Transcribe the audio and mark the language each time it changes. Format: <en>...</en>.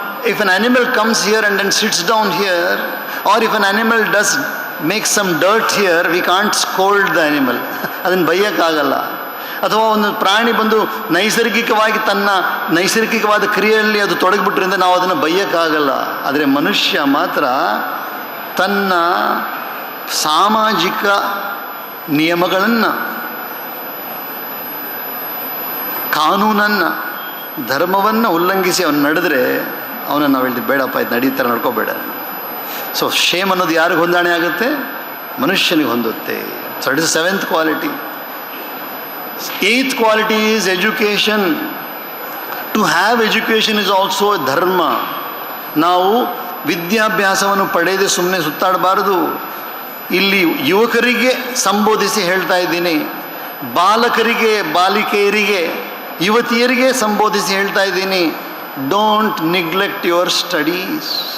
<en>If an animal comes here and then sits down here, or if an animal makes some dirt here, we can't scold the animal.</en> <kn>ಅದನ್ನು ಬೈಯೋಕ್ಕಾಗಲ್ಲ. ಅಥವಾ ಒಂದು ಪ್ರಾಣಿ ಬಂದು ನೈಸರ್ಗಿಕವಾಗಿ ತನ್ನ ನೈಸರ್ಗಿಕವಾದ ಕ್ರಿಯೆಯಲ್ಲಿ ಅದು ತೊಡಗಿಬಿಟ್ರಿಂದ ನಾವು ಅದನ್ನು ಬೈಯೋಕ್ಕಾಗಲ್ಲ. ಆದರೆ ಮನುಷ್ಯ ಮಾತ್ರ ತನ್ನ ಸಾಮಾಜಿಕ ನಿಯಮಗಳನ್ನು, ಕಾನೂನನ್ನು, ಧರ್ಮವನ್ನು ಉಲ್ಲಂಘಿಸಿ ಅವನು ನಡೆದರೆ ಅವನನ್ನು ನಾವು ಹೇಳ್ತೀವಿ, ಬೇಡಪ್ಪ ಇದು ನಡೀತಾರೆ, ನಡ್ಕೋಬೇಡ. ಸೊ ಶೇಮ್ ಅನ್ನೋದು ಯಾರಿಗೆ ಹೊಂದಾಣೆ ಆಗುತ್ತೆ? ಮನುಷ್ಯನಿಗೆ ಹೊಂದುತ್ತೆ.</kn> <en>So it is 7th quality. 8th quality is education. To have education is also a dharma.</en> <kn>ನಾವು ವಿದ್ಯಾಭ್ಯಾಸವನ್ನು ಪಡೆಯದೆ ಸುಮ್ಮನೆ ಸುತ್ತಾಡಬಾರದು. ಇಲ್ಲಿ ಯುವಕರಿಗೆ ಸಂಬೋಧಿಸಿ ಹೇಳ್ತಾ ಇದ್ದೀನಿ, ಬಾಲಕರಿಗೆ, ಬಾಲಿಕೆಯರಿಗೆ, ಯುವತಿಯರಿಗೆ ಸಂಬೋಧಿಸಿ ಹೇಳ್ತಾ ಇದ್ದೀನಿ,</kn> <en>Don't neglect your studies.</en>